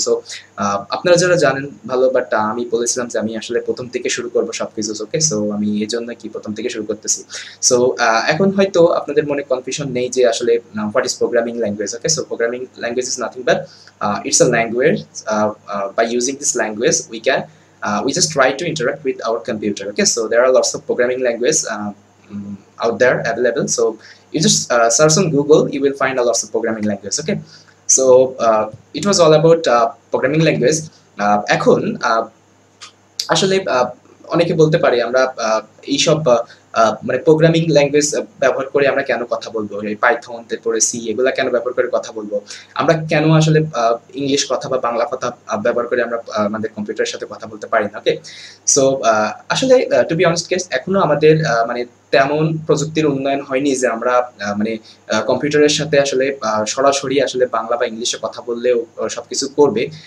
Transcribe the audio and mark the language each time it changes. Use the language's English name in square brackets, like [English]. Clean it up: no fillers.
[Bangla] So আপনারা যারা জানেন ভালো, বাট আমি বলেছিলাম যে আমি আসলে প্রথম থেকে শুরু করবো সবকিছু। ওকে, সো আমি এই জন্য কি প্রথম থেকে শুরু করতেছি। সো এখন হয়তো আপনাদের মনে কনফিউশন নেই যে আসলে [English] What is programming language. Okay, so programming language is nothing but it's a language. By using this language we just try to interact with our computer. Okay, so there are lots of programming languages out there available. So you just search on Google, you will find a lots of programming languages. Okay, so it was all about programming language. [Bangla] এখন আসলে অনেকে বলতে পারে আমরা এইসব মানে programming language ব্যবহার করে আমরা কেন কথা বলবো, এই পাইথন তারপরে সি এগুলা কেন ব্যবহার করে কথা বলবো, আমরা কেন আসলে ইংলিশ কথা বা বাংলা কথা ব্যবহার করে আমরা আমাদের কম্পিউটারের সাথে কথা বলতে পারি না। ওকে, সো আসলে [English] to be honest [Bangla] কেস এখনো আমাদের মানে তেমন প্রযুক্তির উন্নয়ন হয়নি যে আমরা মানে কম্পিউটারের সাথে আসলে সরাসরি আসলে বাংলা বা ইংলিশে কথা বললেও সবকিছু করবে।